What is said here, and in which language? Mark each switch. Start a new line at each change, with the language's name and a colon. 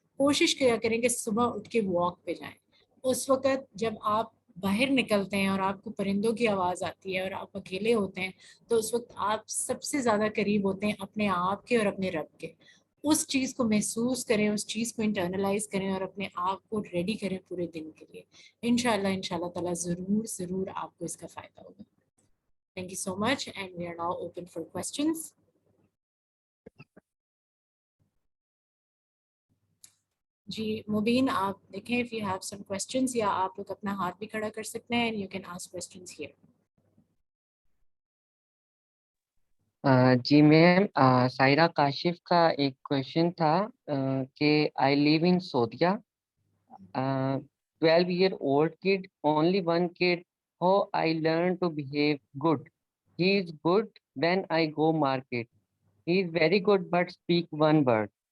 Urdu: کوشش کیا کریں کہ صبح اٹھ کے واک پہ جائیں. اس وقت جب آپ باہر نکلتے ہیں اور آپ کو پرندوں کی آواز آتی ہے اور آپ اکیلے ہوتے ہیں, تو اس وقت آپ سب سے زیادہ قریب ہوتے ہیں اپنے آپ کے اور اپنے رب کے. اس چیز کو محسوس کریں, اس چیز کو انٹرنلائز کریں اور اپنے آپ کو ریڈی کریں پورے دن کے لیے. انشاءاللہ تعالیٰ ضرور آپ کو اس کا فائدہ ہوگا.
English: Thank you so much, and we are now open for questions.
Urdu: جی مبین, آپ دیکھیں
English: if you have some questions,
Urdu: یا آپ لوگ اپنا ہاتھ بھی کھڑا کر سکتے ہیں,
English: and you can ask questions here.
Urdu: جی میم, سائرہ کاشف کا ایک کویشچن تھا کہ
English: I live in Saudi, 12-year-old kid, only one kid, how I learn to behave good. He is good when I go market. He is very good but speak one word.